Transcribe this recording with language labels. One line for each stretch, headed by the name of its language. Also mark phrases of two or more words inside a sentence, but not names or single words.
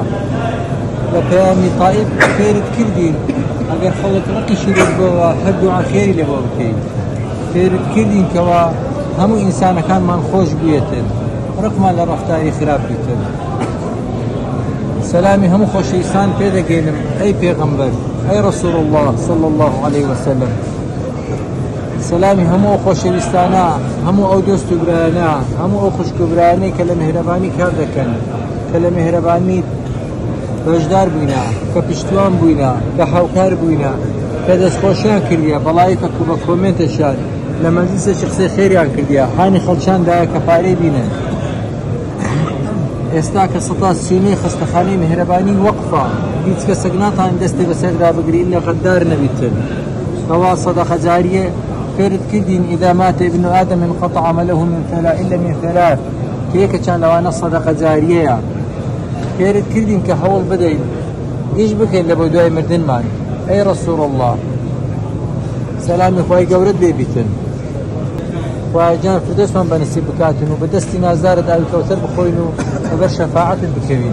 Central Kurdish: لە پەیامی تائیب فێرت کردین ئەگەر خەڵک ڕقیشی لێ بۆەوە هەر دوعا خێری لێ بۆ بکەین. فێرت کردین کەوا هەموو ئینسانەکانمان خۆش بوویەتن، ڕقمان لە ڕەفتاری خراپ بیتن. سلامی هەموو خۆشەویستان پێ دەگەێنم ئەی پێغەمبەر، ئەی
Arabic: رەسوول الله صلی الله عليه وسلم.
Central Kurdish: سلامی هەموو ئەو خۆشەویستانە، هەموو ئەو دۆست و برایانە، هەموو ئەو خوشک و برایانەی کە لە مهرەبانی کار دەکەن، کە لە مهرەبانی بەشدار بووینە، کە پشتوان بووینە، کە هاوکار بووینە، کە دەستخۆشیان کردیە، بەڵایەکە و بە کۆمنتەشان لە مەجلیسێکی قسەی خێریان کردیە، هانی خەڵکیان دایە کە پارەی بینن. ئێستا کە 139 خستەخانەی مهرەبانی وەقفە، هیچ کەسێک ناتوانێت دەستی بەسەردا بگری ئیلا غەدار نەبیتن. کەوا سەدەقە جاریە فێرت کردین
Arabic: إذا مات ابن آدم انقطع عمله من ثلاث إلا من ثلاث،
Central Kurdish: کە یەکەیان لەوانە سەدەقە جاریەیە. فێرت کردین کە هەوڵ بدەین ئیش بکەین لە بۆ دوای مردنمان. ئەی
Arabic: رەسوول الله
Central Kurdish: سەلامی خوای گەورەت لێ بیتن، خوایەجان فردۆسمان بەنسیب بکاتن و بەدەستی نازدارت ئاوی کەوتەر بخۆین و بەبەر شەفاعەتت بکەوین.